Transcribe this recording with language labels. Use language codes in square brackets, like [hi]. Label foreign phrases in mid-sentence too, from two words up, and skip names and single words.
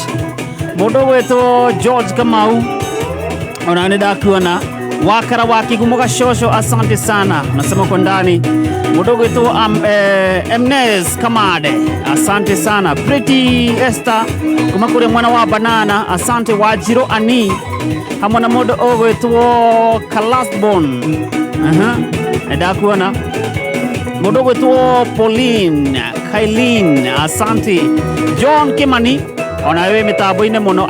[ki] Mũndũ ũgwĩtwo George Kamau ona nĩ ndakuona, Wakara wa Kigumo Gashosho, [sw] asante sana nasema kwa ndani. [ki] Mũndũ ũgwĩtwo Emnes Kamade, [sw] asante sana [ki] Pretty Esther kuma kũrĩa mwana wa Banana, asante Wajiro Ani hamwe na mũndũ ũgwĩtwo Kalasbon, ndakuona mũndũ ũgwĩtwo Pauline Kailin, asante John Kimani ona wewe mitambo-inĩ mũno.